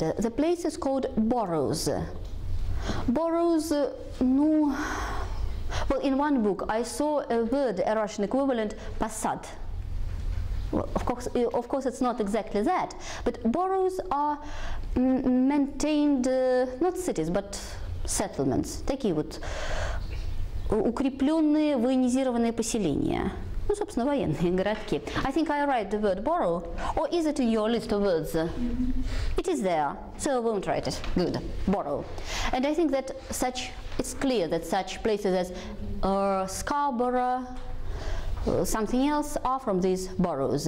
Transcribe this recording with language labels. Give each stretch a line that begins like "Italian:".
English: The place is called boroughs. Boroughs, no. Well, in one book I saw a word, a Russian equivalent, посад. Well, of course it's not exactly that, but boroughs are maintained, not cities, but settlements.
Russian: Такие вот укрепленные, военизированные поселения. Ну, собственно, военные городки.
English: I think I write the word borough, or is it in your list of words? It is there, so I won't write it. Good, borough. And I think that it's clear that such places as Scarborough, something else, are from these boroughs.